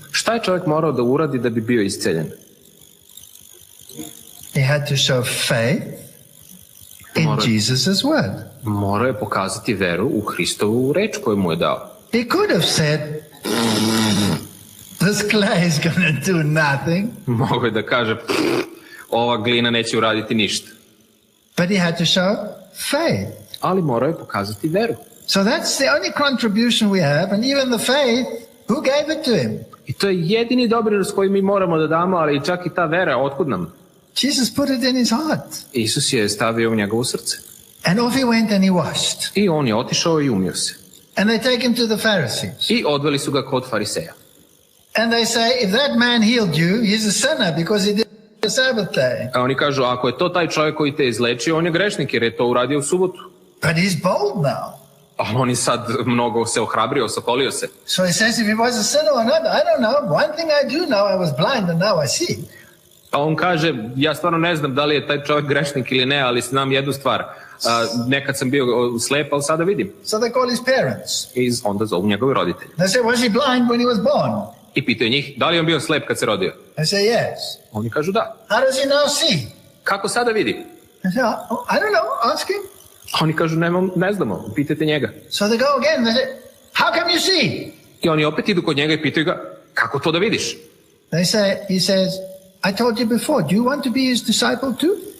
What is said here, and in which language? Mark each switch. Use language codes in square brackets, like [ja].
[sr] Šta je čovjek morao da uradi da bi bio isceljen? [en] He had to show faith in Jesus' word. [sr] Morao je pokazati veru u Hristovu reč koju mu je dao. [en] He could have said, this clay is going to do nothing. [sr] Mogao je da kaže, ova glina neće uraditi ništa. [en] But he had to show faith. [sr] Ali morao je pokazati veru. [en] So that's the only contribution we have, and even the faith, who gave it to him? [sr] I to je jedini doprinos koji mi moramo da damo, ali čak i ta vera, otkud nam? [en] Jesus put it in his heart. [sr] Isus je stavio u njegovo srce. [en] And off he went and he washed. [sr] I on je otišao i umio se. [en] And they take him to the Pharisees. [sr] I odveli su ga kod fariseja. [en] And they say, if that man healed you, he's a sinner because he did the Sabbath day. [sr] A oni kažu, ako je to taj čovjek koji te izlečio, on je grešnik jer je to uradio u subotu. [en] But he's bold now. [sr] A on je sad mnogo se ohrabrio, sokolio se. [en] So he says, if he was a sinner or not, I don't know. One thing I do know, I was blind and now I see. [sr] A on kaže, ja stvarno ne znam da li je taj čovjek grešnik ili ne, ali znam jednu stvar. Nekad sam bio slep, ali sada vidim. [en] So they call his parents. [sr] I onda zovu njegovi roditelji. [en] They say, was he blind when he was born? [sr] I pitaju njih, da li je on bio slep kad se rodio? [en] They say, yes. [sr] Oni kažu da. [en] How does he now see? [sr] Kako sada vidi? [en] They say, I don't know, ask him. [sr] Oni kažu, ne znamo, pitajte njega. [en] So they go again, they say, how come you see? [sr] I oni opet idu kod njega i pitaju ga, kako to da vidiš? [en] He says, I told you before, do you want to be his disciple too?